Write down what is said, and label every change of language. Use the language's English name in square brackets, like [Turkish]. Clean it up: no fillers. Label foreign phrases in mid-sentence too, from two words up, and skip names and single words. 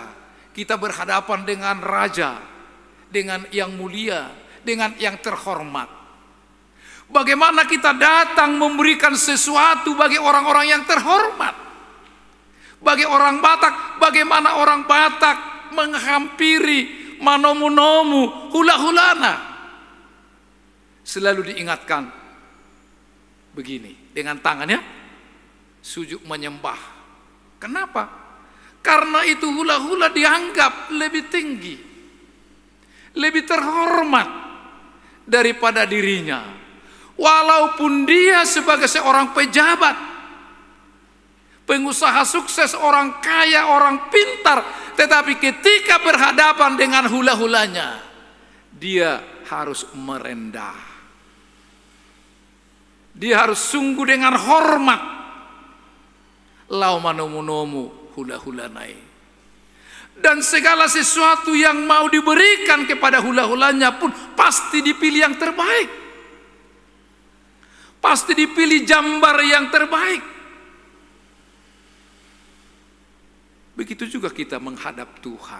[Indonesian] Kita berhadapan dengan raja, dengan yang mulia, dengan yang terhormat. Bagaimana kita datang memberikan sesuatu bagi orang-orang yang terhormat. Bagi orang Batak, bagaimana orang Batak menghampiri [Batak Toba] manomu-nomu, hula-hulana. [Indonesian] Selalu diingatkan begini, dengan tangannya sujud menyembah. Kenapa? Karena itu hula-hula dianggap lebih tinggi, lebih terhormat daripada dirinya. Walaupun dia sebagai seorang pejabat, pengusaha sukses, orang kaya, orang pintar, tetapi ketika berhadapan dengan hula-hulanya, dia harus merendah. Dia harus sungguh dengan hormat. [Batak Toba] Lau manomu-nomu hula-hula naik. [Indonesian] Dan segala sesuatu yang mau diberikan kepada hula-hulanya pun pasti dipilih yang terbaik. Pasti dipilih jambar yang terbaik. Begitu juga kita menghadap Tuhan.